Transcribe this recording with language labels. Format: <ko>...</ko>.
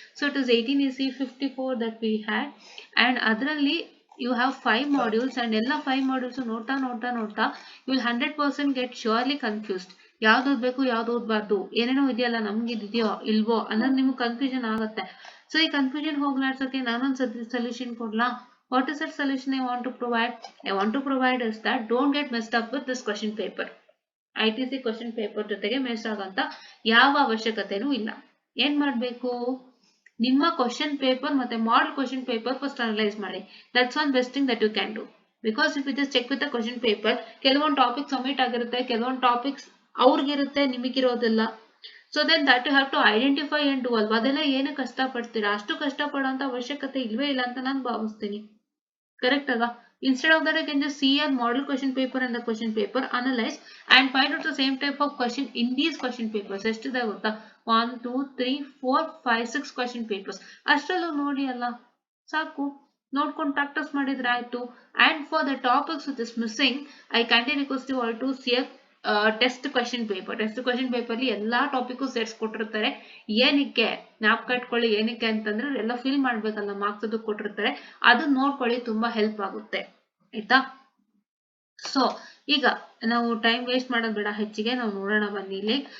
<en>So it is 18 54 that we had and ಅದರಲ್ಲಿ you have 5 modules and</en> <kn>ಎಲ್ಲ 5 modules ನೋಡ್ತಾ</kn> <en>you will 100% get surely confused.</en> <kn>ಯಾವ್ದು ಓದ್ಬೇಕು ಯಾವ್ದು ಓದ್ಬಾರ್ದು, ಏನೇನೋ ಇದೆಯಲ್ಲ ನಮ್ಗೆ ಇದೆಯೋ ಇಲ್ವೋ ಅನ್ನೋದು ನಿಮ್ಗೆ ಕನ್ಫ್ಯೂಷನ್ ಆಗುತ್ತೆ. ಸೊ ಈ ಕನ್ಫ್ಯೂಷನ್ ಹೋಗ್ಲಾಡ್ಸೋಕೆ ನಾನೊಂದು solution ಕೊಡ್ಲಾ?</kn> <en>What is that solution I want to provide? I want to provide is that don't get messed up with this question paper.</en> <kn>ITC question paper ಜೊತೆಗೆ ಮೆಸ್ ಆಗಂತ ಯಾವ ಅವಶ್ಯಕತೆನೂ ಇಲ್ಲ. ಏನ್ ಮಾಡ್ಬೇಕು, ನಿಮ್ಮ ಕ್ವಶನ್ ಪೇಪರ್ ಮತ್ತೆ model question paper first analyse ಮಾಡಿ.</kn> <en>That's one best thing that you can do. Because if you just check with the question paper,</en> <kn>ಕೆಲವೊಂದು topics omit ಆಗಿರುತ್ತೆ, ಕೆಲವೊಂದು topics ಅವ್ರಿಗಿರುತ್ತೆ, ನಿಮಗಿರೋದಿಲ್ಲ.</kn> <en>so then that you have to identify and do</en> <kn>ಅಲ್ವಾ. ಅದೆಲ್ಲ ಏನು ಕಷ್ಟಪಡ್ತೀರಾ, ಅಷ್ಟು ಕಷ್ಟಪಡುವಂತ ಅವಶ್ಯಕತೆ ಇಲ್ವೇ ಇಲ್ಲ ಅಂತ ನಾನು ಭಾವಿಸ್ತೀನಿ. Correct ಅಲ್ವಾ?</kn> <en>Instead of that, I can just see your model question paper and the question paper, analyze and find out the same type of question in these question papers.</en> <kn>ಎಷ್ಟಿದೆ ಗೊತ್ತಾ? 1, 2, 3, 4, 5, 6 question papers. ಅಷ್ಟರಲ್ಲೂ ನೋಡಿ ಅಲ್ಲ, ಸಾಕು. ನೋಡ್ಕೊಂಡು practice ಮಾಡಿದ್ರೆ ಆಯ್ತು.</kn> <en>And for the topics which is missing, I kindly request you all to see a test question paper.</en> <kn>Test question paper ಅಲ್ಲಿ ಎಲ್ಲಾ ಟಾಪಿಕ್ ಸೆಟ್ಸ್ ಕೊಟ್ಟಿರ್ತಾರೆ. ಏನಕ್ಕೆ ಜ್ಞಾಪಕ ಇಟ್ಕೊಳ್ಳಿ, ಏನಕ್ಕೆ ಅಂತಂದ್ರೆ ಎಲ್ಲ ಫಿಲ್ ಮಾಡ್ಬೇಕಲ್ಲ, ಮಾರ್ಕ್ಸ್ ಅದು ಕೊಟ್ಟಿರ್ತಾರೆ. ಅದನ್ನ ನೋಡ್ಕೊಳ್ಳಿ, ತುಂಬಾ ಹೆಲ್ಪ್ ಆಗುತ್ತೆ ಆಯ್ತಾ. ಸೊ ಈಗ ನಾವು ಟೈಮ್ ವೇಸ್ಟ್ ಮಾಡೋದು ಬೇಡ, ಹೆಚ್ಚಿಗೆ ನಾವು ನೋಡೋಣ ಬನ್ನಿ ಇಲ್ಲಿ.</kn>